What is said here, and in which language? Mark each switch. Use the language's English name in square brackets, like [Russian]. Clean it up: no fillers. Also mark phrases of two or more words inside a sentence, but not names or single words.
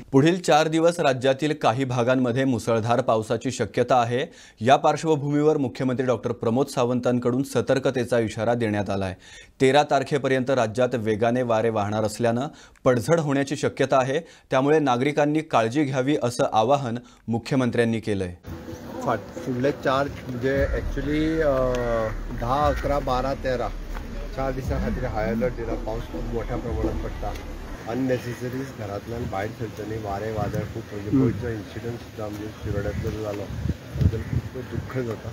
[Marathi] पुढील 4 दिवस राज्यातील काही भागांमध्ये मुसळधार पावसाची शक्यता आहे. या पार्श्वभूमीवर मुख्यमंत्री डॉक्टर प्रमोद सावंतांकडून सतर्कतेचा इशारा देण्यात आला आहे. 13 तारखेपर्यंत राज्यात वेगाने वारे वाहणार असल्यानं पडझड होण्याची शक्यता आहे. त्यामुळे नागरिकांनी काळजी घ्यावी असं आवाहन मुख्यमंत्र्यांनी केलंय. [Konkani] फुडले 4 म्हणजे ॲक्च्युली 10, 11, 12, 13 4 दिसां खातीर [English] high alert [Konkani] दिला. पावस खूप मोठ्या प्रमाणात पडटा. अननेसेसरीज घरांतल्यान भायर सरचनी. वारें वादळ खूब म्हणजे गोंयचो इन्सिडंट सुद्दां आमच्या शिरोड्यांतलो जालो बद्दल खूब दुख्ख जाता.